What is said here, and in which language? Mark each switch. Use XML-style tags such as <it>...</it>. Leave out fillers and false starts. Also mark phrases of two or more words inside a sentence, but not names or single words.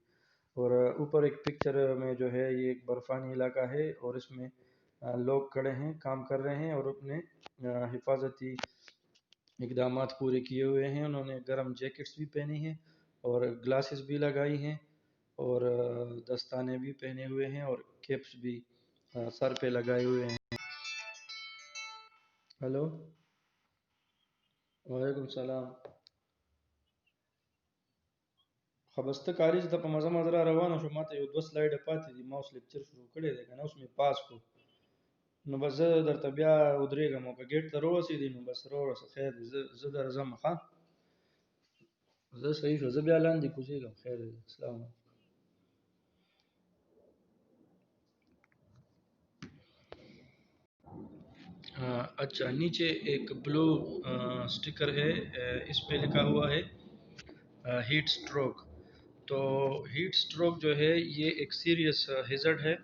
<ur>اور اوپر ایک پکچر میں جو ہے یہ ایک برفانی علاقہ ہے اور اس میں لوگ کھڑے ہیں، کام کر رہے ہیں اور اپنے حفاظتی اقدامات پورے کیے ہوئے ہیں. انہوں نے گرم جیکٹس بھی پہنی ہیں اور گلاسز بھی لگائی ہیں اور دستانے بھی پہنے ہوئے ہیں اور کیپس بھی سر پہ لگائے ہوئے ہیں.</ur> <ar>हेलो, وعليكم السلام.</ar> <ps>خبسته کالج ته په مزه مزه را روانه شو، ماته یو دوه سلایډه پاتې دي، ما اوس لیکچر شروع کړی دی که نه، اوس مې پاس کړو، نو بس زه درته بیا ودرېږم او که ګیټ ته راورسېدې نو بس راوړه، خیر دی، زه درځم. ښه، زه صحیح شو، زه بیا لاندې کوزېږم. خیر دی، السلام علیکم.</ps> <ur>اچھا، نیچے ایک بلو سٹیکر ہے، اس پہ لکھا ہوا ہے</ur> <en>heat stroke.</en> <ur>تو</ur> <en>heat stroke</en> <ur>جو ہے یہ ایک</ur> <en>serious hazard</en> <ur>ہے۔</ur>